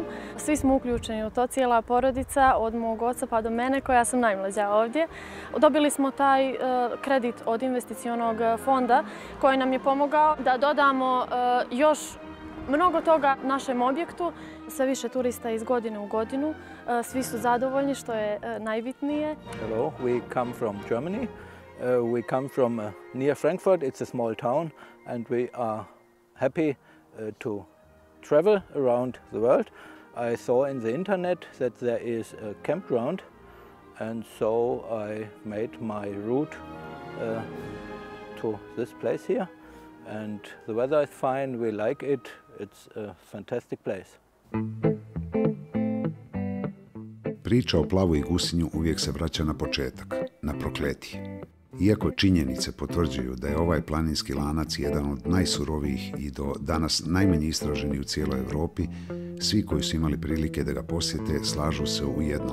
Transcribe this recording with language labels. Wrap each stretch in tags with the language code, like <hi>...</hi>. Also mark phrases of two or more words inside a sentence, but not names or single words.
<sr>Svi smo uključeni u to, cijela porodica, od mog oca pa do mene, koja sam najmlađa ovdje. Dobili smo taj kredit od investicionog fonda koji nam je pomogao da dodamo još mnogo toga našem objektu. Sve više turista iz godine u godinu. Svi su zadovoljni, što je najbitnije.</sr> <en>Hello, we come from Germany. We come from near Frankfurt. It's a small town and we are happy to travel around the world. I saw in the internet that there is a campground and so I made my route to this place here. And the weather is fine, we like it. It's a fantastic place.</en> <sr>Priča o Plavu i Gusinju uvijek se vraća na početak, na Prokletije. Iako činjenice potvrđuju da je ovaj planinski lanac jedan od najsurovijih i do danas najmanje istraženi u cijeloj Europi, svi koji su imali prilike da ga posjete slažu se u jednom.</sr>